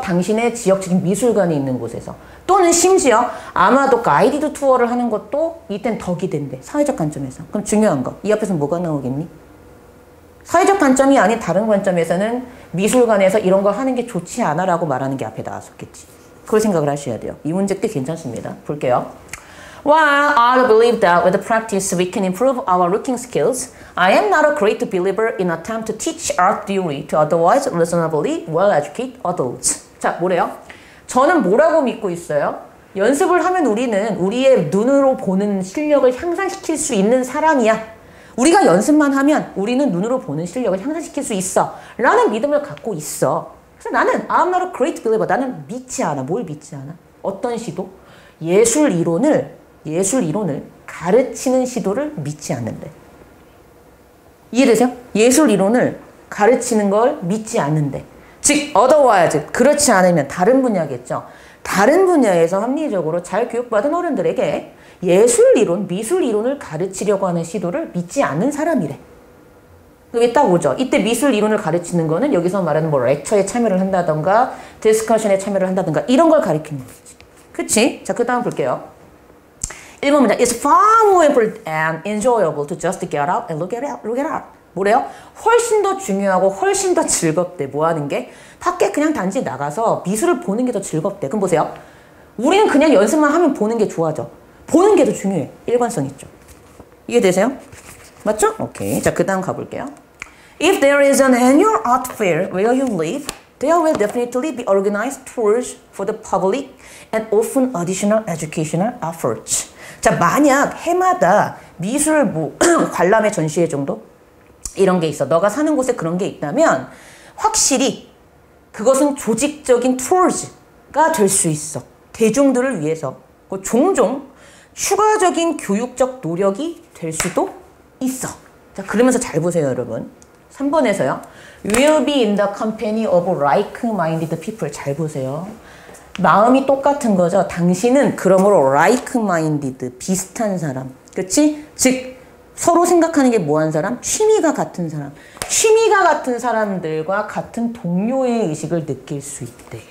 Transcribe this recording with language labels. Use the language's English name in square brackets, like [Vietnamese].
[Korean] 당신의 지역적인 미술관이 있는 곳에서. 또는 심지어 아마도 가이디드 투어를 하는 것도 이땐 덕이 된대. 사회적 관점에서. 그럼 중요한 거. 이 앞에서 뭐가 나오겠니? 사회적 관점이 아닌 다른 관점에서는 미술관에서 이런 걸 하는 게 좋지 않아 라고 말하는 게 앞에 나왔었겠지. 그걸 생각을 하셔야 돼요. 이 문제 꽤 괜찮습니다. 볼게요. [English] While I believe that with practice we can improve our looking skills, I am not a great believer in attempt to teach art theory to otherwise reasonably well-educated adults. [Korean] 자, 뭐래요? 저는 뭐라고 믿고 있어요? 연습을 하면 우리는 우리의 눈으로 보는 실력을 향상시킬 수 있는 사람이야. 우리가 연습만 하면 우리는 눈으로 보는 실력을 향상시킬 수 있어. 라는 믿음을 갖고 있어. 그래서 나는 [English] I'm not a great believer. [Korean] 나는 믿지 않아. 뭘 믿지 않아? 어떤 시도? 예술 이론을 가르치는 시도를 믿지 않는데. 이해되세요? 예술 이론을 가르치는 걸 믿지 않는데. 즉, otherwise, 그렇지 않으면 다른 분야겠죠. 다른 분야에서 합리적으로 잘 교육받은 어른들에게 예술 이론, 미술 이론을 가르치려고 하는 시도를 믿지 않는 사람이래. 그게 딱 오죠. 이때 미술 이론을 가르치는 거는 여기서 말하는 뭐 렉처에 참여를 한다던가 디스커션에 참여를 한다던가 이런 걸 가리키는 거지. 그치? 자, 그 다음 볼게요. 1번 문장. [English] It's far more important and enjoyable to just get out and look at it. [Korean] 뭐래요? 훨씬 더 중요하고 훨씬 더 즐겁대. 뭐 하는 게? 밖에 그냥 단지 나가서 미술을 보는 게 더 즐겁대. 그럼 보세요. 우리는 그냥 연습만 하면 보는 게 좋아져. 보는 게 더 중요해. 일관성 있죠. 이해되세요? 맞죠? 오케이. 자, 그 다음 가볼게요. [English] If there is an annual art fair where you live, there will definitely be organized tours for the public and often additional educational efforts. [Korean] 자, 만약 해마다 미술 뭐 관람회 전시회 정도 이런 게 있어. 너가 사는 곳에 그런 게 있다면 확실히 그것은 조직적인 투어즈가 될 수 있어. 대중들을 위해서. 종종 추가적인 교육적 노력이 될 수도 있어. 자, 그러면서 잘 보세요, 여러분. 3번에서요. [English] Will be in the company of like-minded people. [Korean] 잘 보세요. 마음이 똑같은 거죠. 당신은 그러므로 like-minded, 비슷한 사람. 그렇지? 즉 서로 생각하는 게 뭐한 사람? 취미가 같은 사람. 취미가 같은 사람들과 같은 동료의 의식을 느낄 수 있대.